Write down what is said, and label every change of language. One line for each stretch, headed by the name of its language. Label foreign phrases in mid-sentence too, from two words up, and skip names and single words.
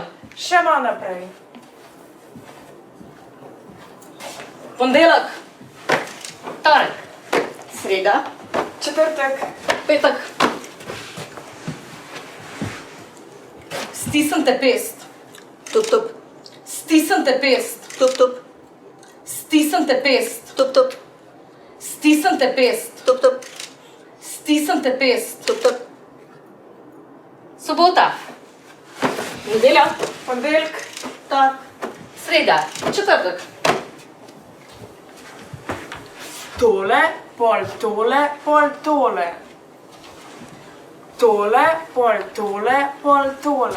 Slovenian: Še malo naprej. Ponedeljek. Torek. Sreda. Četrtek. Petek. Stisnite pest. Tup, tup, Stisnite pest. tup, tup, Stisnite pest. tup, tup, Stisnite pest. tup, tup, Stisnite pest. tup, tup. Sobota. Nedelja. Ponedeljek. Torek. Sreda. Četrtek. Tole, pol tole, pol tole. Tole, pol tole, pol tole.